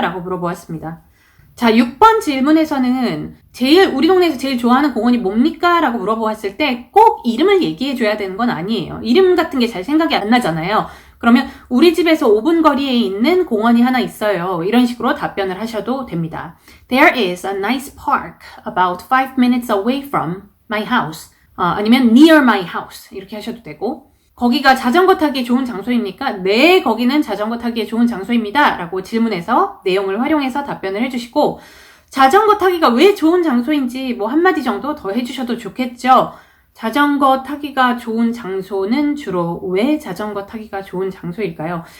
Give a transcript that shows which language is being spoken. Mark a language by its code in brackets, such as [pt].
[ko] 라고 물어보았습니다. 자, 6번 질문에서는 우리 동네에서 제일 좋아하는 공원이 뭡니까? 라고 물어보았을 때 꼭 이름을 얘기해줘야 되는 건 아니에요. 이름 같은 게 잘 생각이 안 나잖아요. 그러면 우리 집에서 5분 거리에 있는 공원이 하나 있어요. 이런 식으로 답변을 하셔도 됩니다. [en] There is a nice park about 5 minutes away from my house. [ko] 아니면 [en] near my house. [ko] 이렇게 하셔도 되고 거기가 자전거 타기에 좋은 장소입니까? 네, 거기는 자전거 타기에 좋은 장소입니다. 라고 질문해서 내용을 활용해서 답변을 해주시고 자전거 타기가 왜 좋은 장소인지 뭐 한마디 정도 더 해주셔도 좋겠죠. 자전거 타기가 좋은 장소는 주로 왜 자전거 타기가 좋은 장소일까요?